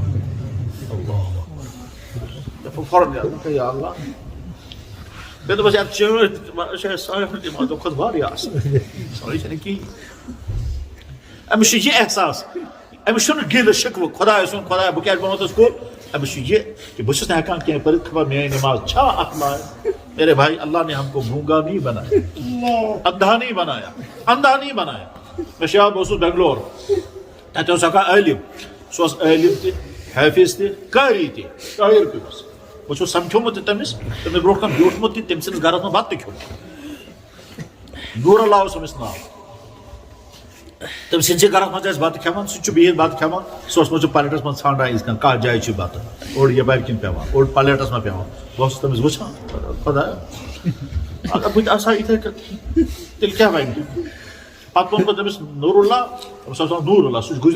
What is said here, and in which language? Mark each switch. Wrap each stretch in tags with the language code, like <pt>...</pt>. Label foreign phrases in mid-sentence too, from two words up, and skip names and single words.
<ks>یا اللہ مےٚ دوٚپُس یتھ چٲنۍ ساروٕے نِمازو کھۄتہٕ واریاہ اصل سۄے چھنہٕ کِہیٖنۍ أمِس چھُ یہِ احساس أمِس چھُنہٕ گِلہٕ شِکوٕ خۄداے سُنٛد خۄدایا بہٕ کیٛازِ بنوتُس کُل أمِس چھُ یہِ کہِ بہٕ چھُس نہٕ ہٮ۪کان کینٛہہ پٔرِتھ خبر میٲنۍ نِماز چھا اتھ لایق</ks> <ur>میرے بھائی اللہ نے ہم کو گونگا نہیں بنایا اندھا نہیں بنایا اندھا نہیں بنایا</ur> <ks>مےٚ چھُ یاد بہٕ اوسُس بنگلور تتہِ اوس اکھ عٲلِم سُہ اوس عٲلِم تہِ حٲفِظ تہِ قٲری تہِ شٲعر تہِ اوس بہٕ چھُس سمکھیومُت تہِ تٔمِس تٔمِس برونٛٹھ کَنہِ بیوٗٹھمُت تہِ تٔمۍ سٕنٛدِس گرس منٛز بتہٕ تہِ کھیوٚمُت نوٗر اللہ اوس أمِس ناو تٔمۍ سٕنٛدسٕے گرس منٛز ٲسۍ بتہٕ کھٮ۪وان سُہ چھُ بِہِتھ بتہٕ کھٮ۪وان سُہ اوس موٗجوٗب پلیٹس منٛز ژھانڈان یِتھ کٔنۍ کتھ جایہِ چھُ بتہٕ اوٚڑ یپارِ کِنۍ پیٚوان اوٚڑ پلیٹس منٛز پیٚوان بہٕ اوسُس تٔمِس وٕچھان خۄدایا اگر بہٕ تہِ آسہٕ ہا یِتھٕے کٔنۍ تیٚلہِ کیٛاہ وَنہِ پتہٕ ووٚن پتہٕ تٔمِس نوٗر اللہ تٔمِس اوس ناو نوٗر اللہ سُہ چھُ</ks>